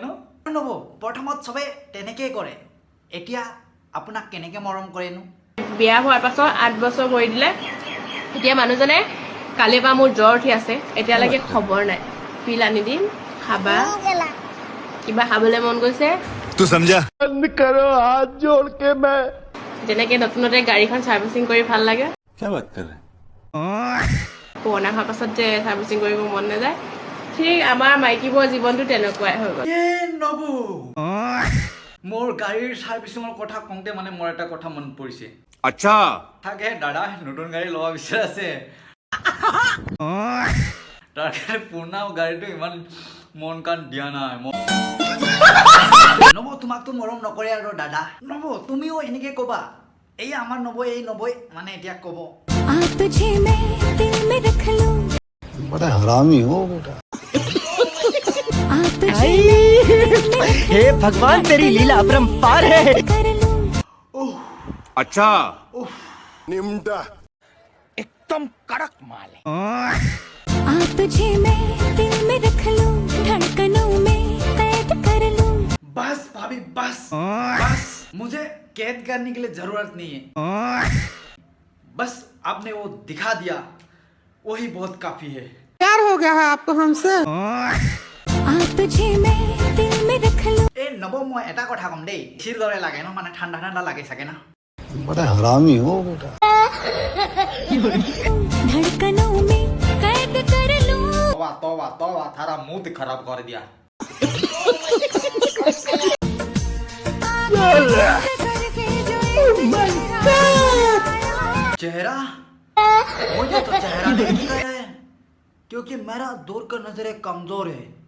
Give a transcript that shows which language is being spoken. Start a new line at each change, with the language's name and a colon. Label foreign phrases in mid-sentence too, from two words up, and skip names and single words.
Assamese: নবৌ প্ৰথমত চবে তেনেকেই কৰে, এতিয়া আপোনাক কেনেকে মৰম কৰেনো? বিয়া হোৱাৰ পাছত 8 বছৰ কৰি দিলে। এতিয়া মানুহজনে কালিৰ পৰা মোৰ জ্বৰ উঠি আছে, এতিয়ালৈকে খবৰ নাই। পিল আনি দিম, খাবা, কিবা খাবলৈ মন গৈছে।
Hindi: तू समझा? बंद करो हाथ जोड़ के मैं।
Assamese: যেনেকে নতুনতে গাড়ীখন চাৰ্ভিচিং কৰি ভাল লাগে,
Hindi: क्या बात कर रहे हैं?
Assamese: পুৰণা হোৱাৰ পাছত যে চাৰ্ভিচিং কৰিব মন নাযায়, ঠিক আমাৰ মাইকীবোৰৰ জীৱনটো তেনেকুৱাই হৈ গ'ল। এ নবৌ, মোৰ গাড়ীৰ চাৰ্ভিচিঙৰ কথা কওঁতে মানে মোৰ এটা কথা মনত পৰিছে।
Hindi: अच्छा,
Assamese: থাকে দাদা নতুন গাড়ী ল'ব বিচাৰ আছে, তাৰ কাৰণে পুৰণা গাড়ীটো ইমান মন কাণ দিয়া নাই। নবৌ তোমাকতো মৰম নকৰে আৰু দাদা। নবৌ তুমিও এনেকে কবা। এই আমাৰ নবৈ মানে এতিয়া কব।
Hindi: आप तुझे मैं दिल में रख लूं, बड़ा हरामी हो बेटा। आप तुझे मैं दिल में रख हे भगवान, तेरी लीला अपरंपार है। कर लूं, अच्छा, एकदम कड़क माल है। आप तुझे मैं दिल में रख लूं, धड़कनों में कैद कर लूं। बस भाभी बस मुझे कैद करने के लिए जरूरत नहीं है, बस आपने वो दिखा दिया, वही बहुत काफी है। आप तुझे मैं दिल में रख लूं,
Assamese: এ নবৌ মই এটা কথা কম দেই, চিৰ দৰে লাগে ন, মানে ঠাণ্ডা লাগে চাগে না?
Hindi: बड़ा हरामी हो बेटा। धड़कनों में कैद कर लूं। तवा थारा मुंह खराब कर दिया। चेहरा मुझे तो चेहरा नहीं दिख रहा है, क्योंकि मेरा दूर का नजर कमजोर है।